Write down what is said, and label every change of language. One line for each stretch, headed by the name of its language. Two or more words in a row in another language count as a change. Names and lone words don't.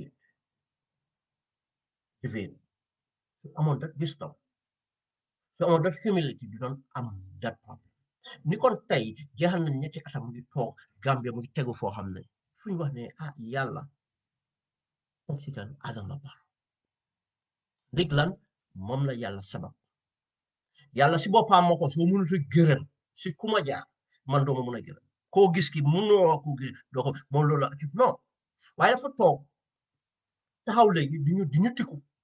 Wolof: divine su amoon
English: that wisdom
Wolof: su amoon
English: that humility
Wolof: du doon am
English: that problem
Wolof: ni kon tey jeexal nañ ñetti atam mu ngi toog Gambia mu ngi tegu foo xam ne fu ñu wax ne yàlla teg si kan Adama Barrow ndig lan moom la yàlla sabab yàlla si boppam moo ko soo mënut a gërëm si kuma jaar man doo ma mën a gërëm koo gis ki mënoo ko gis doo ko moom loolu la non waaye dafa toog taxaw léegi di ñu tiku